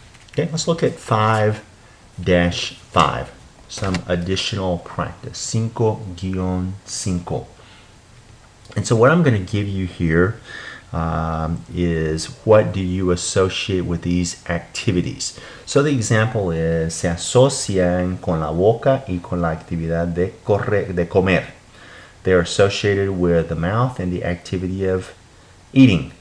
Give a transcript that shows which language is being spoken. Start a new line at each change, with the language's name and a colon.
English: Okay, let's look at 5-5, some additional practice, 5-5. And so what I'm going to give you here is what do you associate with these activities. So the example is,
Spanish: se asocian con la boca y con la actividad de comer.
English: They're associated with the mouth and the activity of eating.